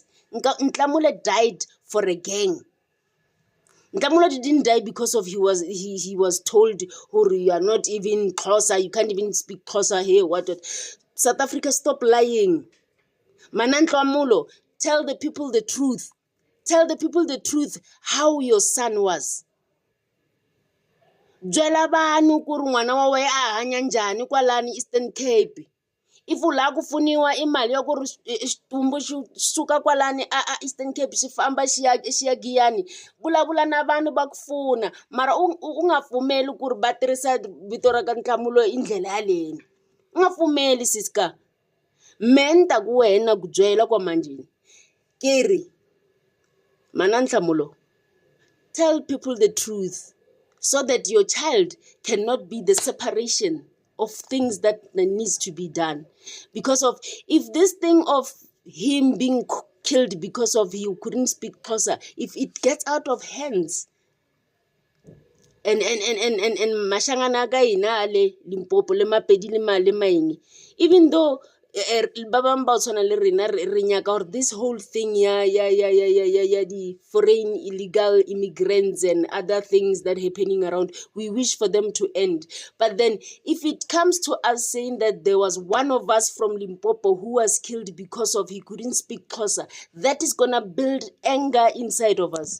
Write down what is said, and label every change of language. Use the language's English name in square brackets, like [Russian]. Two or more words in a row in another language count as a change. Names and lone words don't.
[English] Ntlamulo died for a gang. Ntlamulo didn't die because of he was told, oh, you are not even closer, you can't even speak closer here, what. South Africa, stop lying. Manantlamulo, tell the people the truth. Tell the people the truth, how your son was. [Tsonga] Byela vanhu ku ri n'wana wa wena a hanya njhani kwalani Eastern Cape. if ula kufuniwa imali ya ku ri xitumbu xi suka kwalani a Eastern Cape xi famba xi ya Giyani, vulavula na vanhu va ku pfuna, mara u nga pfumeli ku ri va tirhisa vito ra ka Nhlamulo hi ndlela yaleni. U nga pfumeli siska. Menta ku wena ku byela kwa manjini ke ri mana Nhlamulo, [English] tell people the truth so that your child cannot be the separation of things that needs to be done. Because of, if this thing of him being killed because of he couldn't speak Xhosa, if it gets out of hands, and [Northern Sotho] mashangana ka ina ale Limpopo le Mapedi le Maine, [English] even though [Northern Sotho] ba bang ba tshwana le rena re nyaka [English] or this whole thing ya the foreign illegal immigrants and other things that happening around, we wish for them to end. But then if it comes to us saying that there was one of us from Limpopo who was killed because of he couldn't speak Xhosa, that is gonna build anger inside of us.